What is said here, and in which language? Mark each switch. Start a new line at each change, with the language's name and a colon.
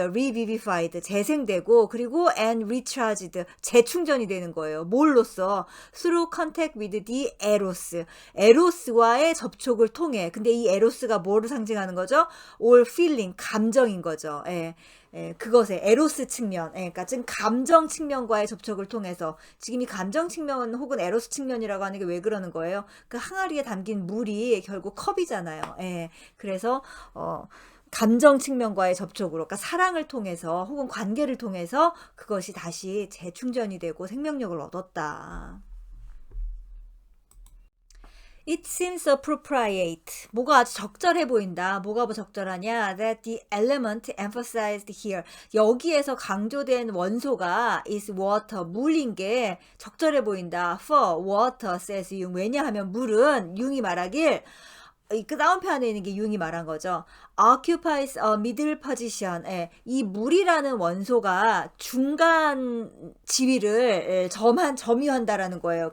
English: revivified,
Korean: 재생되고, 그리고
English: and recharged,
Korean: 재충전이 되는 거예요. 뭘로써?
English: through contact with the eros,
Korean: 에로스와의 접촉을 통해. 근데 이 에로스가 뭐를 상징하는 거죠?
English: all feeling,
Korean: 감정인 거죠. 예. 그것의 에로스 측면, 그러니까 지금 감정 측면과의 접촉을 통해서, 지금 이 감정 측면 혹은 에로스 측면이라고 하는 게 왜 그러는 거예요? 그 항아리에 담긴 물이 결국 컵이잖아요. 그래서 감정 측면과의 접촉으로, 그러니까 사랑을 통해서 혹은 관계를 통해서 그것이 다시 재충전이 되고 생명력을 얻었다.
English: It seems appropriate.
Korean: 뭐가 아주 적절해 보인다. 뭐가 적절하냐?
English: That the element emphasized here.
Korean: 여기에서 강조된 원소가
English: is water,
Korean: 물인 게 적절해 보인다.
English: For water, says 융.
Korean: 왜냐하면 물은, 융이 말하길, 그 다음 편에 있는 게 융이 말한 거죠.
English: occupies a middle position.
Korean: 이 물이라는 원소가 중간 지위를 점유한다라는 거예요.